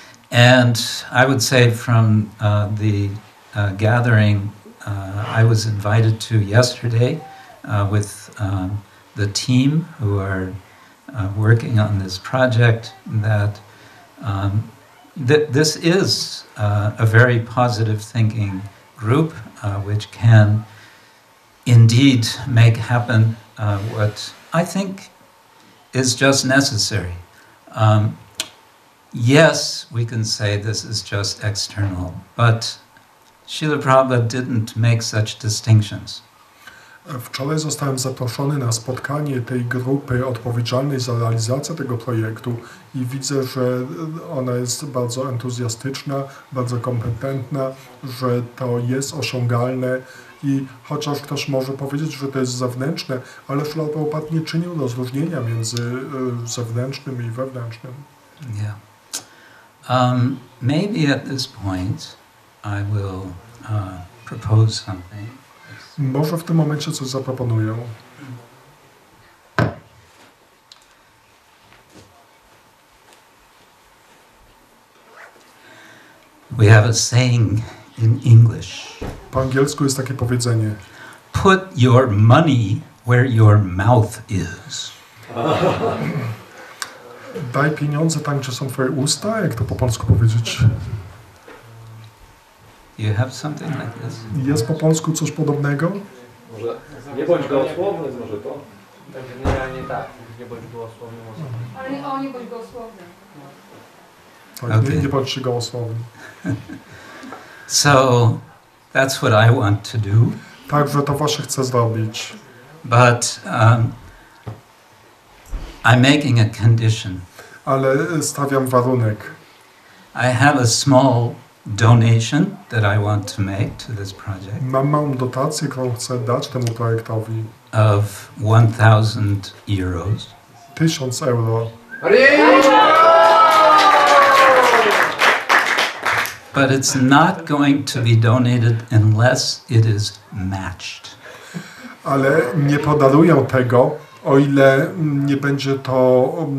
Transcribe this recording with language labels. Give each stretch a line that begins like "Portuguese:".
English: And I would say from the gathering I was invited to yesterday with the team who are working on this project, that this is a very positive thinking group which can indeed make happen what I think is just necessary. Yes, we can say this is just external, but Srila Prabhupada didn't make such distinctions.
Polish: Wczoraj zostałem zaproszony na spotkanie tej grupy odpowiedzialnej za realizację tego projektu i widzę, że ona jest bardzo entuzjastyczna, bardzo kompetentna, że to jest osiągalne i chociaż ktoś może powiedzieć, że to jest zewnętrzne, ale Srila Prabhupada nie czynił rozróżnienia między zewnętrznym i wewnętrznym.
English: Yeah. Maybe at this point I will propose something.
Polish: Może w tym momencie coś zaproponuję.
English: We have a saying in English.
Polish: Po angielsku jest takie powiedzenie.
English: Put your money where your mouth is.
Polish: Daj pieniądze tam, gdzie są twoje usta, jak to po polsku powiedzieć?
English: You have something like this?
Polish: Jest po polsku coś podobnego? Może nie bądź gołosłowny, może to? Generalnie tak, nie bądź gołosłownym osobą. Ale nie bądź gołosłownym. Tak,
English: Okay.
Polish: nie bądźcie gołosłowni.
English: So that's what I want to do.
Polish: Także to właśnie chcę zrobić.
English: But I'm making a condition.
Polish: Ale stawiam warunek.
English: I have a small donation that I want to make to this project
Polish: Mam małą dotację, którą chcę dać temu projektowi.
English: of 1,000 euros.
Polish: 1000 euro.
English: But it's not going to be donated unless it is matched.
Polish: Ale nie podaruję tego, o ile nie będzie to...